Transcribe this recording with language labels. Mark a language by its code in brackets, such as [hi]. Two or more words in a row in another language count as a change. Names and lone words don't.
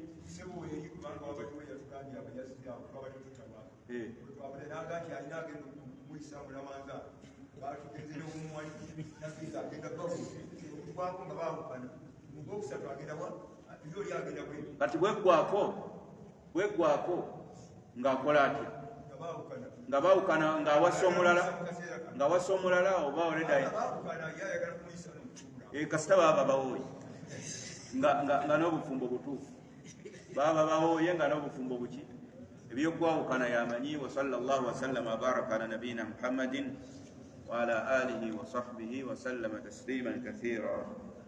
[lg] kati bweggwako ng'akola atya nga baawukana ng'awasa omulala oba oledayi kasita baba bawooye nga n'obufumbo butuufu baba bawooye nga n'obufumbo buki ebyokwawukana yamanyi [ar] وصلى الله وسلم وبارك على نبينا محمد وعلى آله وصحبه وسلم تسليما كثيرا